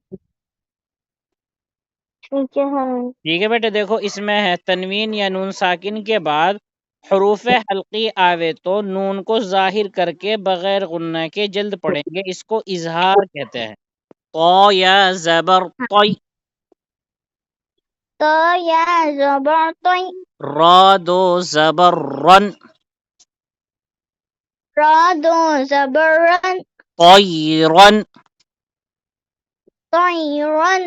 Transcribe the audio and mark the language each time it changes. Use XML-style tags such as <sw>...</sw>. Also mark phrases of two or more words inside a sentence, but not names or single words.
<ur>ٹھیک ہے حضرت. ٹھیک ہے بیٹے. دیکھو اس میں ہے تنوین یا نون ساکن کے بعد حروف حلقی آوے تو نون کو ظاہر کر کے بغیر غنہ کے جلد پڑھیں گے، اس کو اظہار کہتے ہیں. تو یا زبر طی، تو یا زبر طی، را دو زبر رن، را دو زبر رن، طیرن، طیرن،</ur>